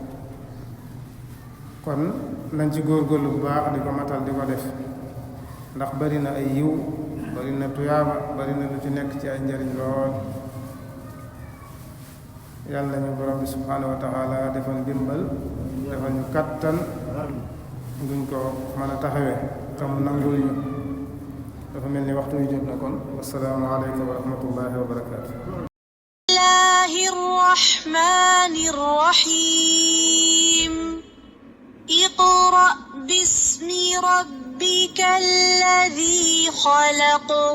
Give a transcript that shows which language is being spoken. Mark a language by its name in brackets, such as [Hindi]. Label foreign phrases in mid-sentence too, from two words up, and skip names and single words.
[Wolof] kon nañ ci góorgóorlu bu baax di ko matal di ko def ndax bari na ay yiw bari na tuyaaba bari na lu ci nekk ci ay njariñ lool yàlla ñu borom bi [Arabic] سبحانه وتعالى [Wolof] defal ndimbal defal ñu kattan duñ ko mën a taxawee te mu nangul ñu dafa mel ni waxtu wi jot na kon [Arabic] والسلام عليكم ورحمة الله وبركاته الله الرحمن الرحيم اقرأ باسم ربك الذي خلق